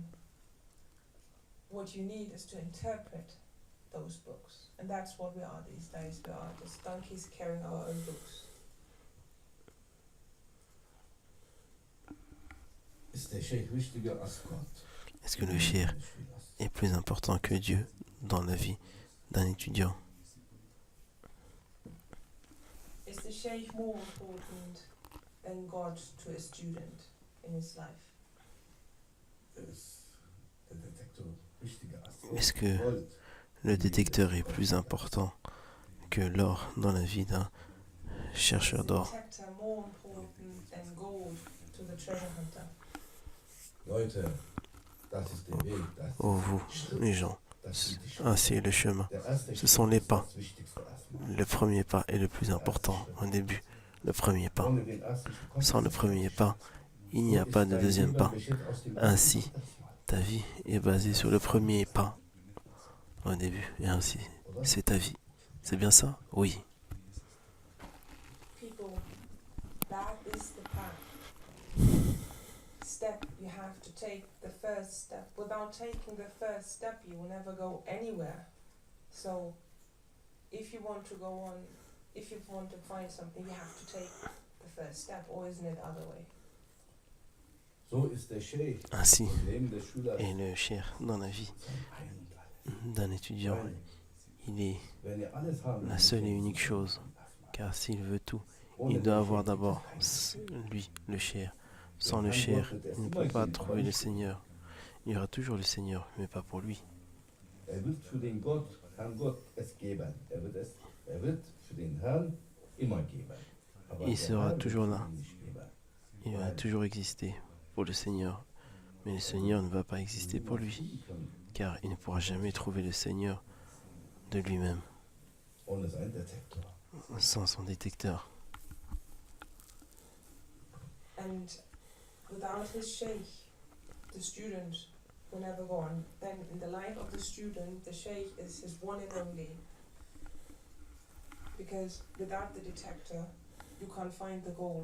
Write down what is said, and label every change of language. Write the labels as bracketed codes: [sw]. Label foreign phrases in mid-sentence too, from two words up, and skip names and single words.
[en] What you need is to interpret those books. And that's what we are these days. We are just donkeys carrying our own books. [de] Ist der Sheikh wichtiger als Gott? [fr] Est-ce que le shir est plus important que Dieu dans la vie d'un étudiant? [en] Is the sheikh more important than God to a student in his life? [de] Ist der Detektor wichtiger als [fr] Est-ce que [de] Gold? [fr] le détecteur est plus important que l'or dans la vie d'un chercheur [en] Is the [fr] d'or? [en] detector more important than gold to the treasure hunter? [de] Leute, das ist der Weg, das ist [fr] Oh vous, les gens, [de] das sind die Schritte. [fr] ainsi est le chemin. [de] Der erste [fr] Ce sont les [de] Schritt ist [fr] pas. [de] das Wichtigste erstmal. [fr] Le premier pas est le plus important au début. Le premier pas. [de] Ohne den ersten Schritt kommt [fr] Sans le [de] es nicht. [fr] premier pas, il n'y a [de] So [fr] pas [de] ist [fr] de [de] dein [fr] deuxième [de] Leben [fr] pas. [de] besteht aus dem [fr] Ainsi, [de] ersten Schritt erstmal, [fr] ta vie est basée sur le premier pas au début. Et ainsi, [de] oder? [fr] c'est ta vie. C'est bien ça? Oui. [en] People, that is the path. Step you have to take the first step. Without taking the first step, you will never go anywhere. So, if you want to go on, if you want to find something, you have to take the first step, or isn't it the other way? [de] So ist der Sheikh [fr] Ainsi [de] im Leben des Schülers [fr] est le cher dans la vie [de] sein Ein und alles. [fr] d'un étudiant. [de] Weil, [fr] Il est [de] wenn ihr alles haben [fr] la [de] wollt, [fr] seule et [de] dann [fr] unique [de] müsst ihr [fr] chose. [de] erstmal. [fr] Car s'il veut tout, [de] Ohne [fr] il doit [de] den [fr] avoir [de] Sheikh gibt es [fr] d'abord [de] keinen. [fr] lui, le cher. Sans le cher, il ne peut pas trouver le Seigneur. Il y aura toujours le Seigneur, mais pas pour lui. [de] Wird für den Herrn Gott es geben. Wird für den Herrn immer geben. Aber [fr] Il [de] der [fr] sera [de] Herr wird [fr] toujours [de] für [fr] là. [de] ihn nicht geben. [fr] Il va toujours exister pour le Seigneur. Mais le Seigneur ne va pas exister pour lui, car il ne pourra jamais trouver le Seigneur de lui-même [de] Ohne seinen Detektor. [fr] sans son détecteur. [en] And without his sheikh, the student will never go on. Then in the life of the student, the sheikh is his one and only. Because without the detector, you can't find the gold.